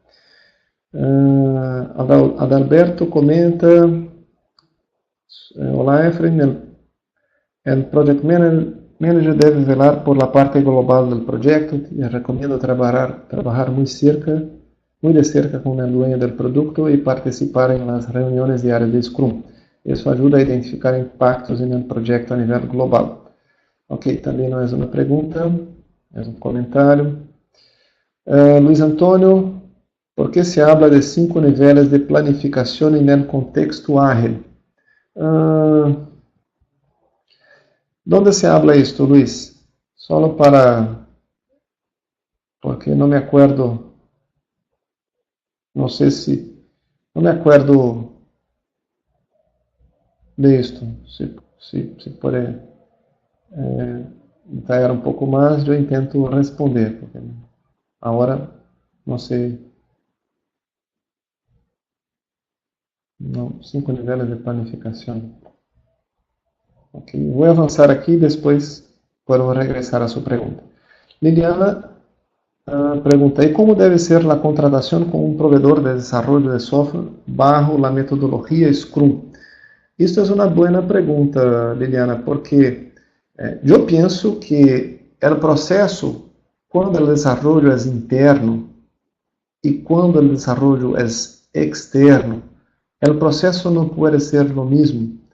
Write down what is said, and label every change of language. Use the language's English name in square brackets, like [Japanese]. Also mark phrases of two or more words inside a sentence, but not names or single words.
[Spanish] Adalberto comenta: Olá, Efraim, el [English] Project Manager [Spanish] debe velar por la parte global del proyecto. Te recomiendo trabajar muy de cerca con el dueño del producto y participar en las reuniones diarias de Scrum. [Portuguese] Isso ajuda a identificar impactos no projeto a nível global. Ok, também não é uma pergunta, é um comentário. Luiz Antônio, [Spanish] ¿por qué se habla de 5 niveles de planificación en el contexto ágil? ¿Dónde se habla esto, Luis? Solo para... porque no me acuerdo, no sé si... no me acuerdo de esto. Si puede detallar un poco más, yo intento responder, porque ahora no sé... No, 5 niveles de planificación. [Portuguese] Ok, vou avançar aqui e depois puedo regressar a sua pergunta. Liliana pergunta, [Spanish] ¿y cómo debe ser la contratación con un proveedor de desarrollo de software bajo la metodología Scrum? Esto es una buena pregunta, Liliana, porque yo pienso que el proceso, cuando el desarrollo es interno y cuando el desarrollo es externo, el proceso no puede ser lo mismo.